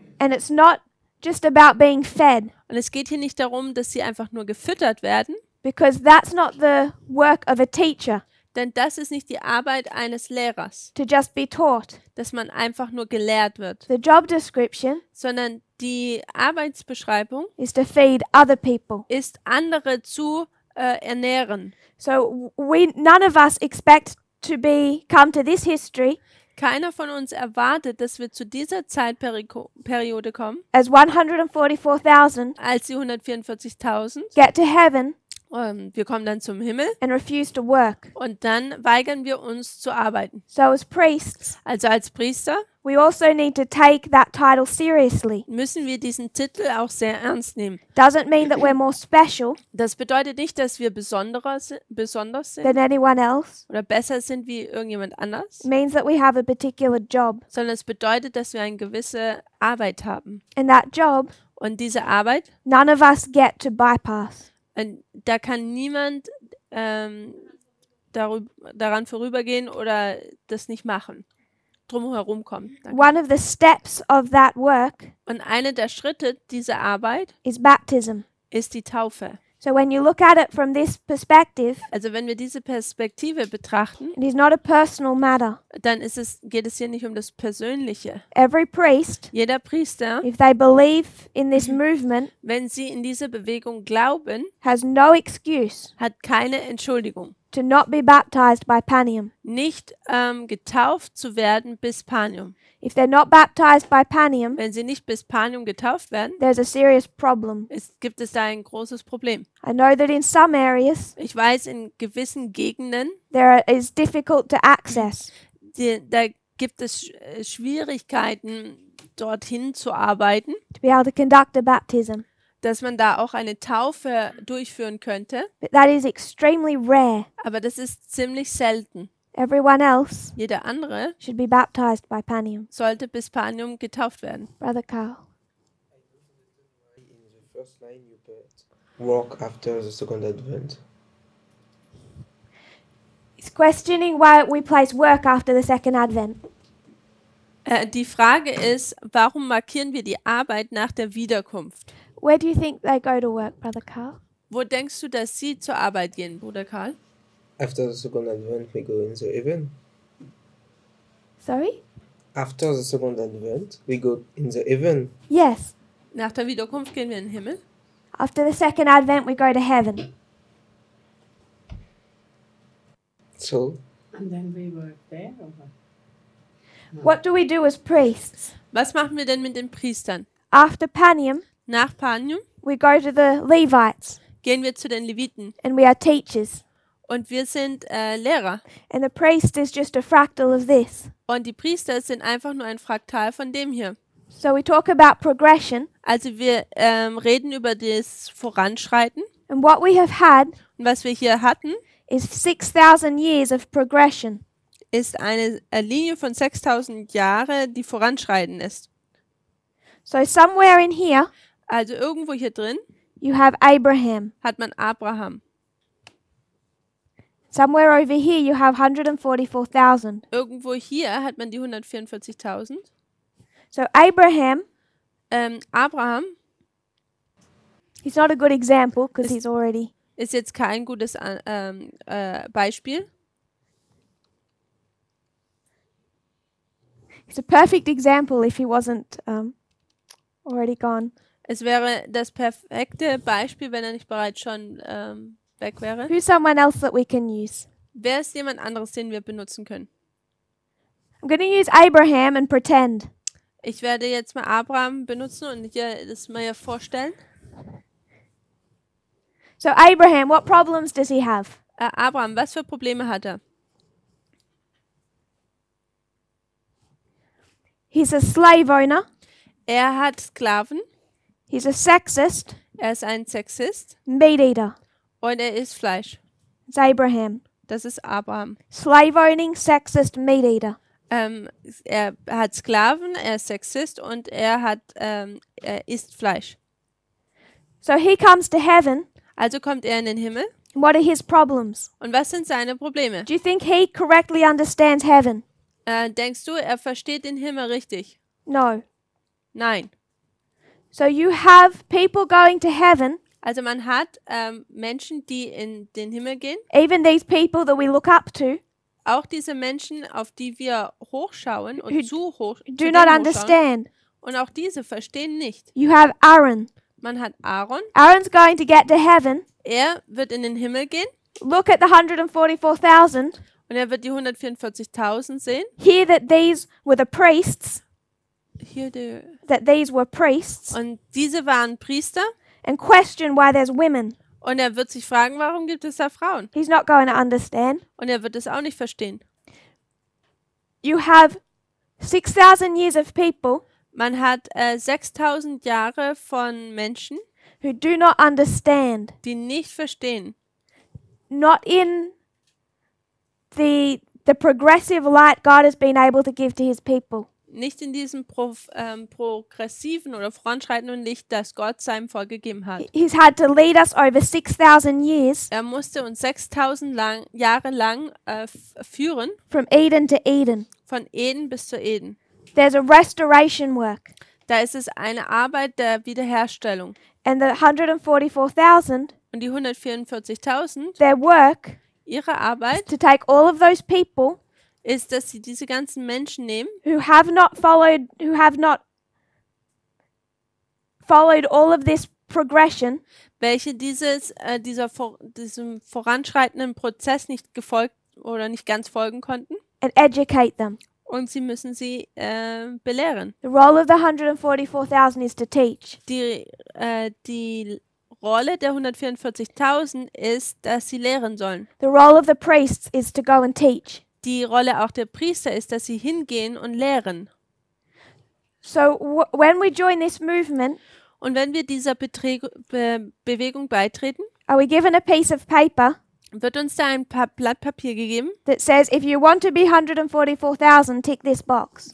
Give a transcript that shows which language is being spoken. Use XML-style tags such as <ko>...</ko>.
<en>And it's not just about being fed,</en> <de>Und es geht hier nicht darum, dass sie einfach nur gefüttert werden,</de> <en>because that's not the work of a teacher,</en> <de>denn das ist nicht die Arbeit eines Lehrers,</de> <en>to just be taught.</en> <de>dass man einfach nur gelehrt wird,</de> <en>The job description</en> <de>sondern die Arbeitsbeschreibung</de> <en>is to feed other people.</en> <de>ist, andere zu ernähren.</de> <en>So none of us expect to come to this history</en> <de>Keiner von uns erwartet, dass wir zu dieser Zeitperiode kommen,</de> <en>as 144,000</en> <de>als die 144.000.</de> <en>get to heaven</en> <de>Wir kommen dann zum Himmel</de> <en>and refuse to work.</en> <de>und dann weigern wir uns zu arbeiten.</de> <en>So as priests,</en> <de>Also als Priester</de> <en>we also need to take that title seriously.</en> <de>müssen wir diesen Titel auch sehr ernst nehmen.</de> <en>Doesn't mean that we're more special</en> <de>Das bedeutet nicht, dass wir besonders sind</de> <en>than anyone else.</en> <de>oder besser sind wie irgendjemand anders,</de> <en>It means that we have a particular job.</en> <de>sondern es bedeutet, dass wir eine gewisse Arbeit haben.</de> <en>And that job,</en> <de>Und diese Arbeit,</de> <en>none of us get to bypass.</en> <de>da kann niemand daran vorübergehen oder das nicht machen, drumherum kommen.</de> <en>One of the steps of that work</en> <de>Und einer der Schritte dieser Arbeit</de> <en>is baptism.</en> <de>ist die Taufe.</de> <en>So when you look at it from this perspective,</en> <de>Also wenn wir diese Perspektive betrachten,</de> <en>it is not a personal matter.</en> <de>dann geht es hier nicht um das Persönliche.</de> <en>Every priest,</en> <de>Jeder Priester,</de> <en>if they believe in this movement,</en> <de>wenn sie in diese Bewegung glauben,</de> <en>has no excuse</en> <de>hat keine Entschuldigung.</de> <en>to not be baptized by Panium.</en> <de>nicht getauft zu werden bis Panium.</de> <en>If they're not baptized by Panium,</en> <de>Wenn sie nicht bis Panium getauft werden,</de> <en>there's a serious problem.</en> <de>gibt es da ein großes Problem.</de> <en>I know that in some areas</en> <de>Ich weiß, in gewissen Gegenden,</de> <en>there is difficult to access.</en> <de>da gibt es Schwierigkeiten, dorthin zu arbeiten,</de> <en>To be able to conduct a baptism.</en> <de>dass man da auch eine Taufe durchführen könnte.</de> <en>But that is extremely rare.</en> <de>Aber das ist ziemlich selten.</de> <en>Everyone else</en> <de>Jeder andere</de> <en>should be baptized by Panium.</en> <de>sollte bis Panium getauft werden.</de> <en>Brother Carl. In the first line you put work after the second advent. He's questioning why we place work after the second advent.</en> <de>Die Frage ist, warum markieren wir die Arbeit nach der Wiederkunft?</de> <en>Where do you think they go to work, Brother Carl?</en> <de>Wo denkst du, dass sie zur Arbeit gehen, Bruder Karl?</de> <en>After the second advent we go in the heaven. Sorry? After the second advent we go in the heaven. Yes.</en> <de>Nach der Wiederkunft gehen wir in den Himmel.</de> <en>After the second advent, we go to heaven. So And then we work there or what? What do we do as priests?</en> <de>Was machen wir denn mit den Priestern?</de> <en>After Panium,</en> <de>Nach Panium</de> <en>we go to the Levites</en> <de>gehen wir zu den Leviten</de> <en>and we are teachers.</en> <de>und wir sind Lehrer.</de> <en>And the priest is just a fractal of this.</en> <de>Und die Priester sind einfach nur ein Fraktal von dem hier.</de> <en>So we talk about progression,</en> <de>Also wir reden über das Voranschreiten.</de> <en>and what we have had</en> <de>Und was wir hier hatten,</de> <en>is 6,000 years of progression.</en> <de>ist eine Linie von 6000 Jahre, die voranschreiten ist.</de> <en>So somewhere in here,</en> <de>Also irgendwo hier drin</de> <en>you have Abraham.</en> <de>hat man Abraham.</de> <en>Somewhere over here, you have 144,000.</en> <de>Irgendwo hier hat man die 144.000.</de> <en>So Abraham,</en> <de>Abraham</de> <en>he's not a good example because he's already...</en> <de>ist jetzt kein gutes Beispiel.</de> <en>He's a perfect example if he wasn't already gone.</en> <de>Es wäre das perfekte Beispiel, wenn er nicht bereits schon weg wäre.</de> <en>Who's someone else that we can use?</en> <de>Wer ist jemand anderes, den wir benutzen können?</de> <en>I'm going to use Abraham and pretend.</en> <de>Ich werde jetzt mal Abraham benutzen und dir das mal vorstellen.</de> <en>So Abraham, what problems does he have?</en> <de>Abraham, was für Probleme hat er?</de> <en>He's a slave owner.</en> <de>Er hat Sklaven,</de> <en>He's a sexist,</en> <de>er ist ein Sexist</de> <en>meat eater.</en> <de>und er isst Fleisch.</de> <en>It's Abraham.</en> <de>Das ist Abraham.</de> <en>Slave owning, sexist, meat eater.</en> <de>Er hat Sklaven, er ist Sexist und er isst Fleisch.</de> <en>So he comes to heaven.</en> <de>Also kommt er in den Himmel.</de> <en>What are his problems?</en> <de>Und was sind seine Probleme?</de> <en>Do you think he correctly understands heaven?</en> <de>Denkst du, er versteht den Himmel richtig?</de> <en>No.</en> <de>Nein.</de> <en>So you have people going to heaven,</en> <de>Also man hat Menschen, die in den Himmel gehen.</de> <en>even these people that we look up to,</en> <de>Auch diese Menschen, auf die wir hochschauen und zu</de> <en>do</en> <de>denen</de> <en>not</en> <de>hochschauen.</de> <en>understand.</en> <de>Und auch diese verstehen nicht.</de> <en>You have Aaron.</en> <de>Man hat Aaron.</de> <en>Aaron's going to get to heaven.</en> <de>Er wird in den Himmel gehen</de> <en>Look at the 144,000.</en> <de>und er wird die 144.000 sehen.</de> <en>Hear that these were the priests,</en> <de>Hier</de> <en>that these were priests,</en> <de>und diese waren Priester.</de> <en>and question why there's women.</en> <de>Und er wird sich fragen, warum gibt es da Frauen?</de> <en>He's not going to understand.</en> <de>Und er wird es auch nicht verstehen.</de> <en>You have 6,000 years of people</en> <de>Man hat 6000 Jahre von Menschen,</de> <en>who do not understand,</en> <de>die nicht verstehen.</de> <en>not in the progressive light God has been able to give to his people.</en> <de>Nicht in diesem progressiven oder voranschreitenden Licht, das Gott seinem Volk gegeben hat.</de> <en>He's had to lead us over 6,000 years</en> <de>Er musste uns 6000 Jahre lang führen,</de> <en>from Eden to Eden.</en> <de>von Eden bis zu Eden.</de> <en>There's a restoration work.</en> <de>Da ist es eine Arbeit der Wiederherstellung.</de> <en>And the 144,000,</en> <de>Und die 144.000,</de> <en>their work</en> <de>ihre Arbeit</de> <en>to take all of those people</en> <de>ist, dass sie diese ganzen Menschen nehmen,</de> <en>who have not followed all of this progression</en> <de>welche diesem voranschreitenden Prozess nicht gefolgt oder nicht ganz folgen konnten.</de> <en>and educate them.</en> <de>Und sie müssen sie belehren.</de> <en>The role of the 144,000 is to teach.</en> <de>Die Rolle der 144.000 ist, dass sie lehren sollen.</de> <en>The role of the priests is to go and teach.</en> <de>Die Rolle auch der Priester ist, dass sie hingehen und lehren.</de> <en>So when we join this movement,</en> <de>Und wenn wir dieser Bewegung beitreten,</de> <en>are we given a piece of paper</en> <de>wird uns da ein Blatt Papier gegeben,</de> <en>that says, if you want to be 144,000, tick this box.</en>